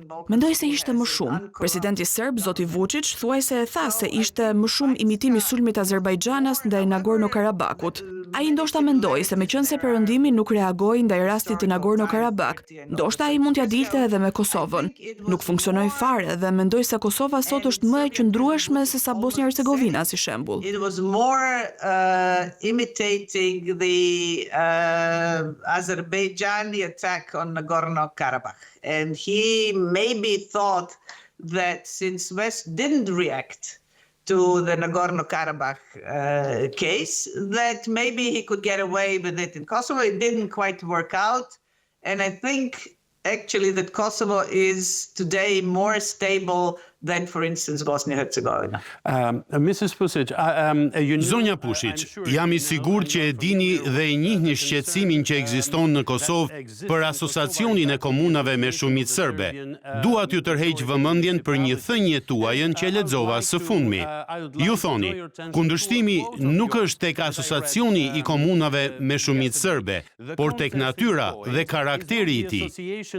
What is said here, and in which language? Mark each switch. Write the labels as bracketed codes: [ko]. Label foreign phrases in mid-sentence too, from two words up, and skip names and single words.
[sq] Mendoj se ishte më shumë. Presidenti serb Zoti Vučić thuajse e tha se ishte më shumë imitim i sulmit Azerbajxhanas ndaj Nagorno-Karabakut. Ai ndoshta mendoi se meqense Perëndimi nuk reagoi ndaj rastit të Nagorno-Karabak, ndoshta ai mund t'ia dilte edhe me Kosovën. Nuk funksionoi fare dhe mendoj se Kosova sot është më e qëndrueshme se sa Bosnja-Hercegovina si shembull. [en] It was more imitating the Azerbaijani attack on Nagorno-Karabakh. And he maybe thought that since West didn't react to the Nagorno-Karabakh case, that maybe he could get away with it in Kosovo. It didn't quite work out. And I think actually that Kosovo is today more stable than, for instance, Bosnia-Herzegovina. Mrs. [sq] Pushić, Zonja Pushić, jam I sigurt që e dini dhe e njihni shqetësimin që ekziston në Kosovë për asociacionin e komunave me shumicë serbe. Dua t'ju tërheq vëmendjen për një thënie tuajën që lexova së fundmi. Ju thoni, kundërshtimi nuk është tek asociacioni I komunave me shumicë serbe, por tek natyra dhe karakteri I tij.